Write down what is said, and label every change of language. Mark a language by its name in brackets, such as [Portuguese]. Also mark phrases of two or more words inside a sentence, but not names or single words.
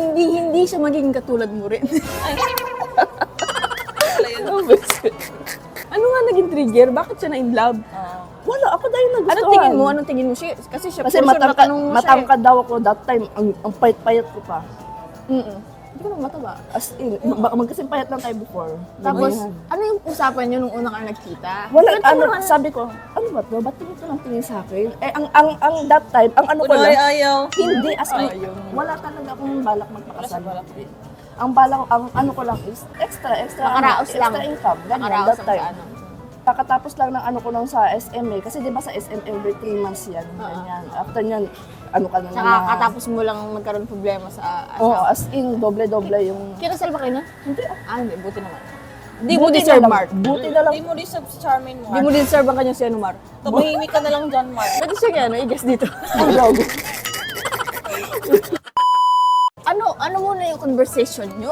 [Filipino] Hindi siya magiging katulad mo rin. Wala yun. Ano nga naging trigger? Bakit siya na in love? Wala, ako dahil nagustuhan. Anong tingin mo siya? Kasi siya, Kasi [English] for sure, [Filipino] natanong mo siya matangkad daw ako [English] that time. [Filipino] Ang payat-payat ko pa. Hindi ko naman mataba. [English] As in, [Filipino] baka magkasing payat lang tayo before. Tapos, Ganyan. ano yung usapan niyo nung unang kayo nagkita? Wala, Kwento mo naman. sabi ko, ano ba to? Ba't tingin ko ng tingin sa akin? Eh, ang [English] that time, [Filipino] ang ano ko Kunwari lang, ayaw. hindi, [English] as in, [Filipino] Ayaw. wala talaga akong balak magpakasal. Ang balak, ang ano ko lang is, extra Makaraos lang. [English] extra income. [Filipino] Ganyan, Makaraos that lang time. sa ano. Kakatapos lang ng ano ko lang sa SM eh. Kasi di ba sa SM [English] every 3 months [Filipino] yan. Ganyan. After nyan, ano ka na Tsaka katapos mo lang magkaroon problema sa Oo, asawa. [English] as in, [Filipino] doble-doble yung... Kinasal ba kayo na? Hindi, Hindi, buti naman. Hindi mo buti deserve, na lang, Mark. Buti na lang. Hindi mo deserve si Charmaine mo. Hindi mo deserve ang kanyang si ano, Mark. Tumahimik ka na lang dyan, Mark. Pwede siya kaya, i-guess dito. Ang gago. ano muna yung conversation nyo?